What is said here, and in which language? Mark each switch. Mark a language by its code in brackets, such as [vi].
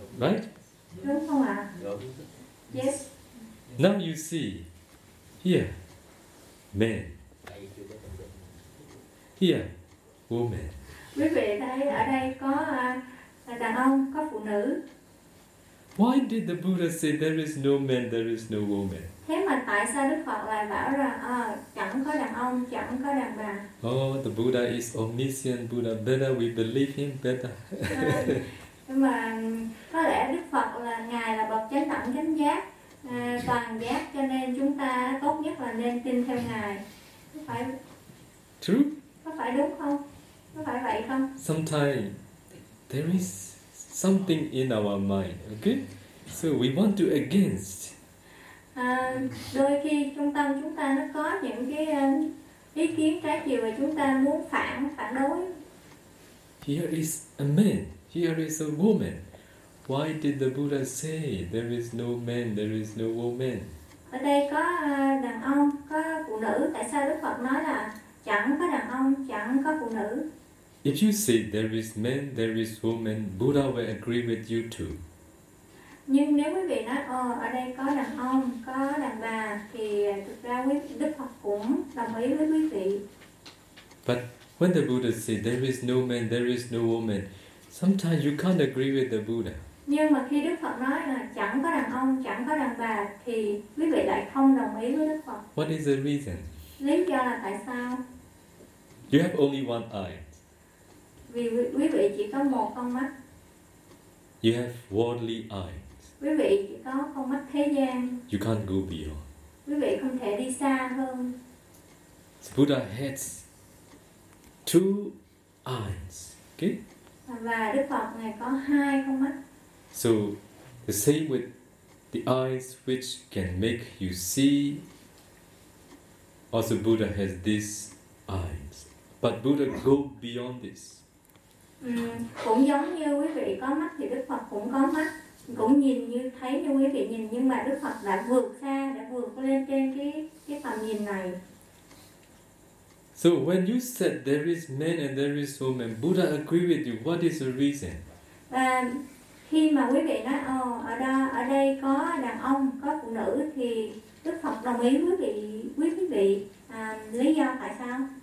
[en] Right? [vi] Đúng không ạ? [en] Yes. Now you see, here, men. Here, women. [vi] Quý vị thấy ở đây có đàn ông, có phụ nữ. [en] Why did the Buddha say there is no man, there is no woman? [vi] Thế mà tại sao Đức Phật lại bảo rằng chẳng có đàn ông, chẳng có đàn bà? [en] Oh, the Buddha is omniscient Buddha. Better we believe him, better. [vi] Nhưng mà có lẽ Đức Phật là Ngài là bậc chánh đẳng chánh giác, toàn giác, cho nên chúng ta tốt nhất là nên tin theo Ngài. [en] True? [vi] Có phải đúng không? Có phải vậy không? [en] Sometimes there is something in our mind, okay? So we want to against. [vi] Đôi khi trong tâm chúng ta nó có những cái ý kiến trái chiều và chúng ta muốn phản đối. [en] Here is a man. Here is a woman. Why did the Buddha say there is no man, there is no woman? [vi] Ở đây có đàn ông, có phụ nữ. Tại sao Đức Phật nói là chẳng có đàn ông, chẳng có phụ nữ? [en] If you say there is man, there is woman, Buddha will agree with you too. [vi] Nhưng nếu quý vị nói, ở đây có đàn ông, có đàn bà, thì thực ra Đức Phật cũng đồng ý với quý vị. [en] But when the Buddha say there is no man, there is no woman, sometimes you can't agree with the Buddha. [vi] Nhưng mà khi Đức Phật nói là chẳng có đàn ông, chẳng có đàn bà, thì quý vị lại không đồng ý với Đức Phật. [en] What is the reason? [vi] Lý do là tại sao? [en] You have only one eye. [vi] Vì quý vị chỉ có một con mắt. [en] You have worldly eyes. [vi] Quý vị chỉ có con mắt thế gian. [en] You can't go beyond. [vi] Quý vị không thể đi xa hơn. [en] The Buddha has two eyes, okay? [vi] Và Đức Phật Ngài có hai con mắt. [en] So, the same with the eyes which can make you see. Also, Buddha has these eyes. But Buddha go beyond this. [vi] Cũng giống như quý vị có mắt thì Đức Phật cũng có mắt, cũng nhìn như thấy như quý vị nhìn, nhưng mà Đức Phật đã vượt xa, đã vượt lên trên cái tầm nhìn này. [en] So when you said there is man and there is woman, Buddha agree with you. What is the reason? [vi] Khi mà quý vị nói ở đây có đàn ông, có phụ nữ, thì Đức Phật đồng ý với quý vị lý do tại sao?